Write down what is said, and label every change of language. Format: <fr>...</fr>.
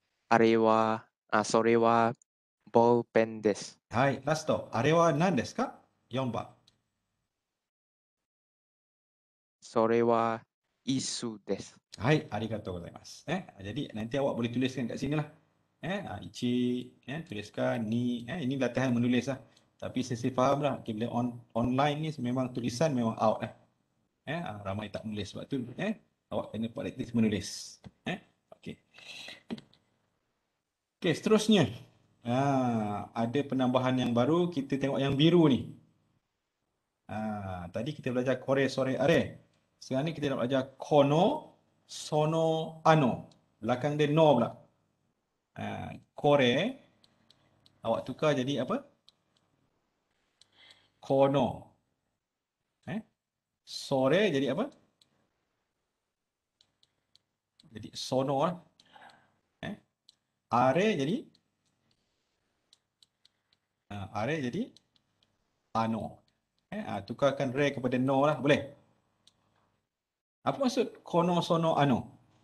<ja>それはボールペンです。はい、ラスト。あれは何ですか？4 番。それは椅子です。はい、ありがとうございます。</ja> <ms>Jadi nanti awak boleh tuliskan kat sini lah. Ichi, tuliskan ni. Ini latihan menulis lah. Tapi saya faham lah. Bila online ni memang tulisan memang out lah. Ramai tak menulis sebab tu. Awak kena praktis menulis. Okey. Okey, seterusnya. Ada penambahan yang baru. Kita tengok yang biru ni. Tadi kita belajar kore, sore, are. Sekarang ni kita nak belajar kono, sono, ano. Belakang dia no pula. Kore. Awak tukar jadi apa? Kono. Sore jadi apa? Jadi sono lah. Are jadi are jadi ano. Tukarkan re kepada no lah, boleh? Apa maksud kono sono ano?</ms>